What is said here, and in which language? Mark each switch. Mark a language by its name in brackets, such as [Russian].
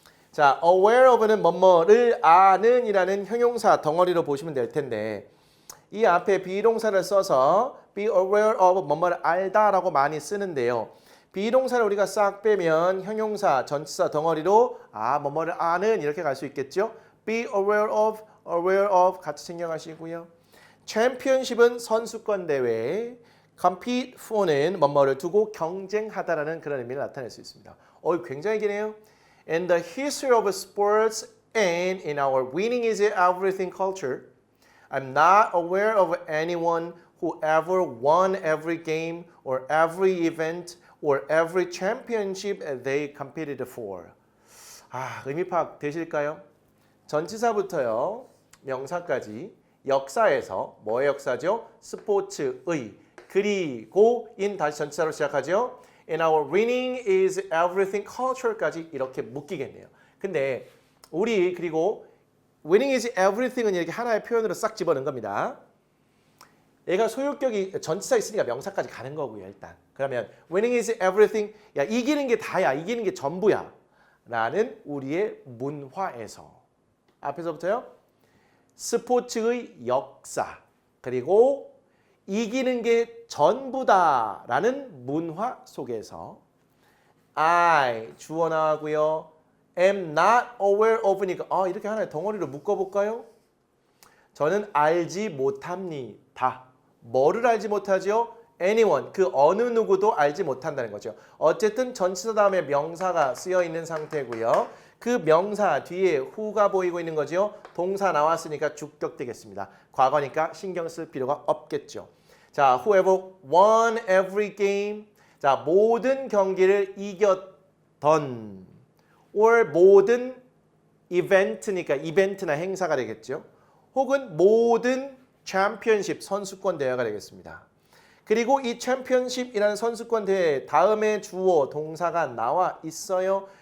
[Korean] 자, aware of는 뭐뭐를 아는 이라는 형용사 덩어리로 보시면 될 텐데 이 앞에 비동사를 써서 [English] be aware of [Korean] 뭐뭐를 알다라고 많이 쓰는데요. 비동사를 우리가 싹 빼면 형용사, 전치사 덩어리로 뭐뭐를 아는 이렇게 갈 수 있겠죠. [English] be aware of 같이 챙겨가시고요. [Korean] 챔피언십은 선수권 대회, compete for는 뭐뭐를 두고 경쟁하다라는 그런 의미를 나타낼 수 있습니다. 굉장히 기네요. [English] In the history of sports and in our winning is everything culture, I'm not aware of anyone who ever won every game or every event or every championship they competed for. [Korean] 의미 파악 되실까요? 전치사부터요. 명사까지 역사에서 뭐의 역사죠? 스포츠의 그리고 in 다시 전치사로 시작하죠. [English] And our winning is everything culture까지 이렇게 묶이겠네요. [Korean] 근데 우리 그리고 [English] winning is everything [Korean] 은 이렇게 하나의 표현으로 싹 집어넣은 겁니다. 얘가 소유격이 전치사 있으니까 명사까지 가는 거고요. 일단 그러면 [English] winning is everything, [Korean] 야 이기는 게 다야, 이기는 게 전부야 라는 우리의 문화에서 앞에서부터요. 스포츠의 역사 그리고 이기는 게 전부다 라는 문화 속에서 I 주어 나오고요. [English] am not aware of [Korean] 니까 이렇게 하나의 덩어리로 묶어볼까요? 저는 알지 못합니다. 뭐를 알지 못하죠? anyone, 그 어느 누구도 알지 못한다는 거죠. 어쨌든 전치사 다음에 명사가 쓰여 있는 상태고요. 그 명사 뒤에 who가 보이고 있는 거죠. 동사 나왔으니까 주격 되겠습니다. 과거니까 신경 쓸 필요가 없겠죠. [English] 자, whoever won every game. [Korean] 자, 모든 경기를 이겼던 or 모든 이벤트니까 이벤트나 행사가 되겠죠. 혹은 모든 챔피언십 선수권 대회가 되겠습니다. 그리고 이 챔피언십이라는 선수권 대회 다음에 주어 동사가 나와 있어요.